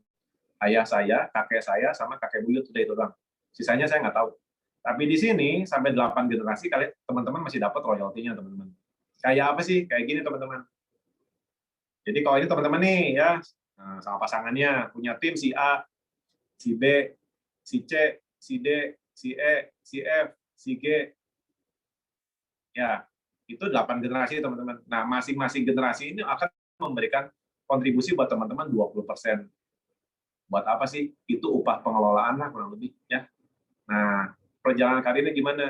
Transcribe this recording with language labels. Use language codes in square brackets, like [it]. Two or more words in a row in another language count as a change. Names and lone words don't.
[id] Ayah saya, kakek saya, sama kakek buyut, udah itu doang. Sisanya saya nggak tahu. Tapi di sini, sampai 8 generasi, kalian teman-teman masih dapat royaltinya, teman-teman. Kayak apa sih? Kayak gini, teman-teman. Jadi kalau ini teman-teman nih, ya, sama pasangannya, punya tim si A, si B, si C, si D, si E, si F, si G, ya, itu 8 generasi, teman-teman. Nah, masing-masing generasi ini akan memberikan kontribusi buat teman-teman 20%. Buat apa sih? Itu upah pengelolaan lah kurang lebih, ya. Nah, perjalanan karirnya gimana?